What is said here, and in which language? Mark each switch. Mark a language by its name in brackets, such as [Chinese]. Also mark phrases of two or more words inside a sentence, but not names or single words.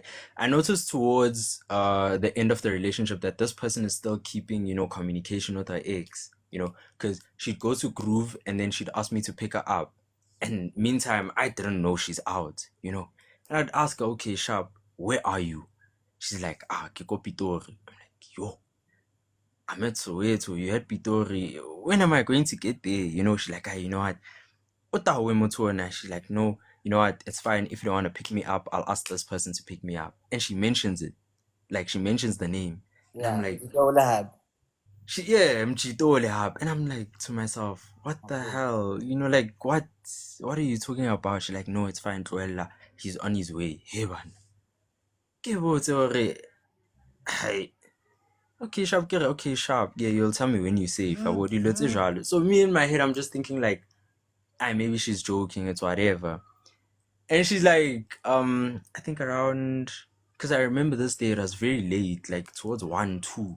[English] I noticed towards the end of the relationship that this person is still keeping, communication with her ex, because she'd go to Groove and then she'd ask me to pick her up. And meantime, I didn't know she's out, And I'd ask her, okay, Sharp, where are you? She's like, [Southern Sotho] ke ko Pitori. [English] I'm like, yo, I'm at Soweto, you had Pitori. When am I going to get there? She's like, you know what? She's like, no, you know what? It's fine. If you don't want to pick me up, I'll ask this person to pick me up. And she mentions it. Like, she mentions the name. And I'm Yeah, like, you don't have. Mchitole hab. And I'm like to myself, what the Okay. hell? Like, what are you talking about? She's like, no, it's fine, Joella. He's on his way. Hey, man. [Southern Sotho] Ke botse hore, hai, [English] okay, sharp, okay, sharp. Yeah, you'll tell me when you say if I would. So me in my head, I'm just thinking like, maybe she's joking, it's whatever. And she's like, I think around, because I remember this day, it was very late, like towards 1, 2.